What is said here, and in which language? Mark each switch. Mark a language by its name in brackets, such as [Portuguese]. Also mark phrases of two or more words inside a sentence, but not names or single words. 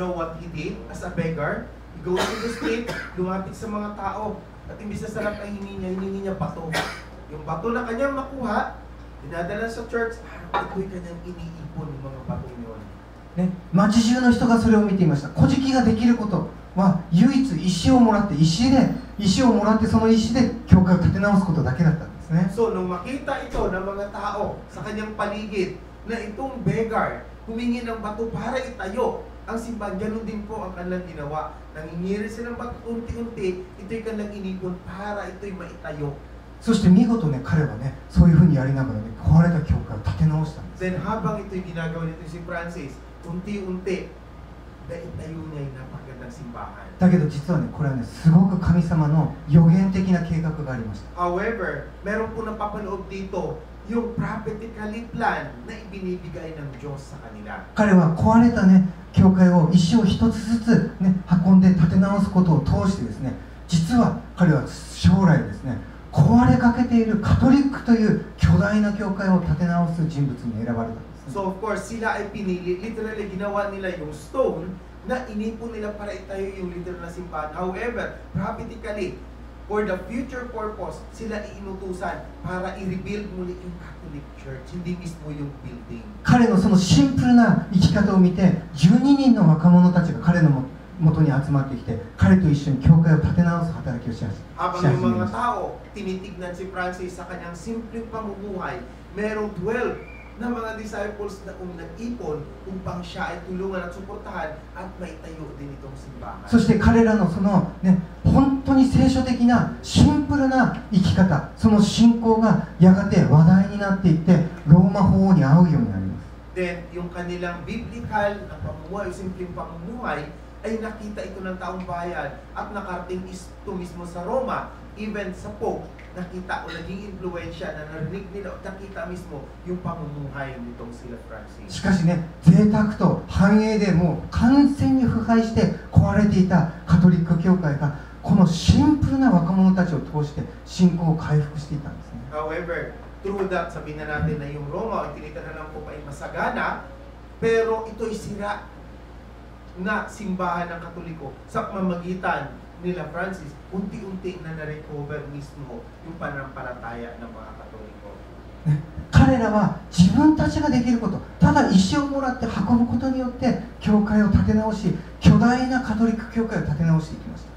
[English] You know what he did as a beggar? He goes to the street, [Filipino] lumapit sa mga tao, at imbis na sarap ang hiningi niya bato. Yung bato na kanyang makuha, dinadala sa church, ito'y kanyang iniipon yung mga bato yun. [Japanese] ね、町中の人がそれを見ていました。古事記ができることは唯一石をもらってその石で教会を建て直すことだけだったんですね。 [Filipino] So, nung makita ito ng mga tao sa kanyang paligid na itong beggar humingi ng bato para itayo ang simbahan, ganun din po ang kanilang ginawa. Nangingirin silang bato unti-unti, ito'y kanilang inipon para ito'y maitayo. [Japanese] そして見事ね、彼はね、そういうふうにやりながらね、壊れた教会を建て直したんです。 [Filipino] Then habang ito'y ginagawa nito si Francis, unti-unti, naitayo niya yung napakagandang simbahan. [Japanese] だけど実はね、これはね、すごく神様の予言的な計画がありました。 [Filipino] However, meron po napapanood dito yung [English] prophetically plan [Filipino] na ibinibigay ng Diyos sa kanila. [Japanese] 彼は壊れたね、教会を石を一つずつね、運んで建て直すことを通してですね、実は彼は将来ですね、壊れかけているカトリックという巨大な教会を建て直す人物に選ばれたんです、ね。 [English] So of course, [Filipino] sila ay pinili, literally ginawa nila yung stone na inipon nila para itayo yung literal na simbahan. [English] However, prophetically, for the future purpose, [Filipino] sila iinutusan para i-rebuild muli yung Catholic Church, hindi mismo yung building. [Japanese] 彼のそのシンプルな生き方を見て、12人の若者たちが彼の元に集まってきて、彼と一緒に教会を建て直す働きをし始め [Filipino] Habang [Japanese] ま [Filipino] yung mga [Japanese] した。 [Filipino] tao, tinitignan si Francis sa kanyang simpleng pamumuhay, merong 12 na mga disciples na nag-ipon upang siya ay tulungan at suportahan at maitayo din itong simbahan. [Japanese] そして彼らのそのね、本当に聖書的なシンプルな生き方、その信仰がやがて話題になっていって、ローマ法王に合うようになります。 [Filipino] Then, yung kanilang biblical na pamumuhay, simpleng pamumuhay, ay nakita ito ng taong bayan at nakarating ito mismo sa Roma, even sa Pope, nakita o naging influensya na narinig nila o nakita mismo yung pamumuhay nitong sila Francis. [Japanese] しかしね、贅沢と繁栄でもう完全に腐敗して壊れていたカトリック教会が、このシンプルな若者たちを通して信仰を回復していたんですね。 [English] However, through that, [Filipino] sabihin na natin na yung Roma, o tinitira ng Pope ay masagana, pero ito'y sira na simbahan ng Katoliko sa pamamagitan nila Francis, unti-unti na na-recover mismo yung pananampalataya ng mga Katoliko. [Japanese] 彼らは自分たちができること、ただ石をもらって運ぶことによって教会を建て直し、教巨大なカトリック教会を立て直していきました。